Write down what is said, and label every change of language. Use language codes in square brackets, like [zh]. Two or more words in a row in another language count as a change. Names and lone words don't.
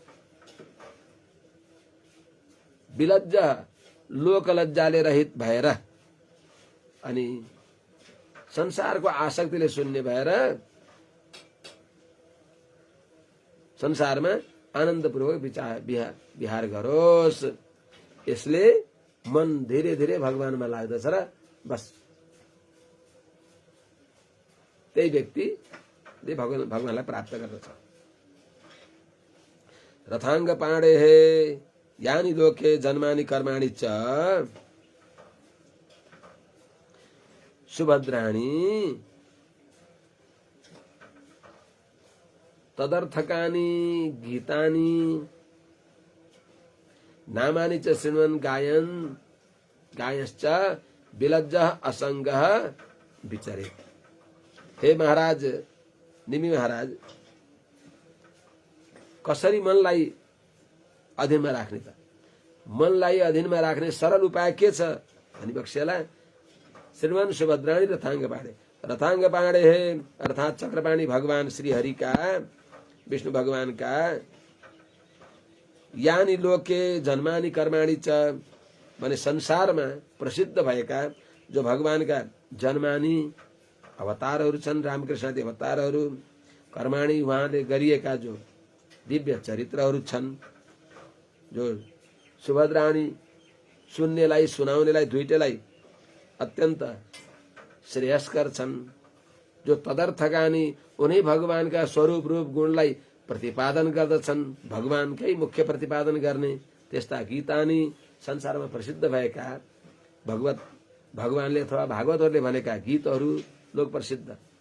[ne] विलज्ज लोकलज्जाले रहित भएर अनि संसारको आसक्तिले शून्य भएर संसारमा आनन्दपूर्वक विहार गरोस्। यसले मन धीरे धीरे भगवानमा लाग्दछ र बस त्यही व्यक्तिले भगवानलाई प्राप्त गर्दछ। [sa] रथाङ्ग पाणे हे यानि लोके जन्मानि कर्माणि च सुभद्राणि तदर्थकानि गीतानि नामानि च शृण्वन् गायन गायश्च विलज्जः असङ्गः विचरेत्। [ne] हे महाराज, निमि महाराज, कसरी मनलाई अधीनमा राख्ने त? मनलाई अधीनमा राख्ने सरल उपाय के छ भनी बक्सेला। [sa] श्रीमान सुभद्राणी रथांग पाणे। रथांग पाणे [ne] है अर्थात चक्रपाणी भगवान श्री हरि का, विष्णु भगवान का। [sa] यानी लोके जन्मानी कर्माणी च, [ne] माने संसारमा प्रसिद्ध भएका जो भगवान का जन्मानी अवतारहरू छन्, रामकृष्ण आदि अवतारहरू, कर्माणी उहाँले गरिएका जो दिव्य चरित्रहरू छन्, जो सुभद्राणी सुन्नेलाई सुनाउनेलाई दुईटैलाई अत्यन्त श्रेयस्कर छन्, जो तदर्थगानी उनै भगवानका स्वरूप रूप गुणलाई प्रतिपादन गर्दछन्, भगवानकै मुख्य प्रतिपादन गर्ने त्यस्ता गीतानी संसारमा प्रसिद्ध भएका भगवानले अथवा भागवतहरूले भनेका गीतहरू, लोक प्रसिद्ध